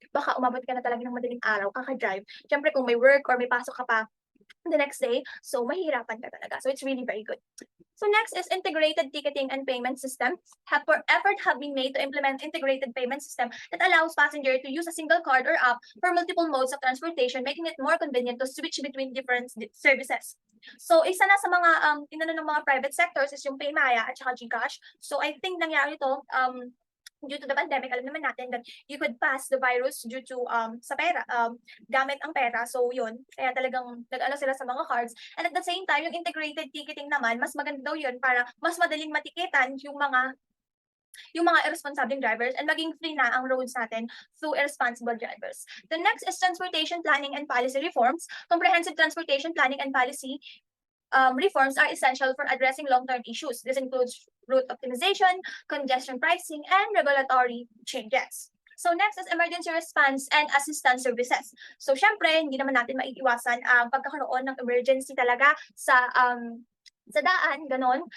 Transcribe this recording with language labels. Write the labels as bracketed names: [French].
[Filipino] Baka umabot ka na talaga ng madaling araw, kaka-drive. Syempre kung may work or may pasok ka pa the next day, so mahihirapan ka talaga. [English] So, it's really very good. So next is integrated ticketing and payment system. Effort have been made to implement integrated payment system that allows passenger to use a single card or app for multiple modes of transportation, making it more convenient to switch between different services. [Filipino] So isa na sa mga inano ng mga private sectors is yung Paymaya at saka GCash. So I think nangyari ito due to the pandemic. Alam naman natin [English] that you could pass the virus due to [Filipino] sa pera, gamit ang pera. So yun, kaya talagang nag-ano sila sa mga cards. [English] And at the same time, [Filipino] yung integrated ticketing naman, mas maganda daw yun para mas madaling matikitan yung mga irresponsible drivers and maging free na ang roads natin [English] through irresponsible drivers. The next is transportation planning and policy reforms. Comprehensive transportation planning and policy reforms are essential for addressing long-term issues. This includes route optimization, congestion pricing, and regulatory changes. So next is emergency response and assistance services. [Filipino] So syempre, hindi naman natin maiiwasan ang pagkakaroon ng emergency talaga sa daan, ganon.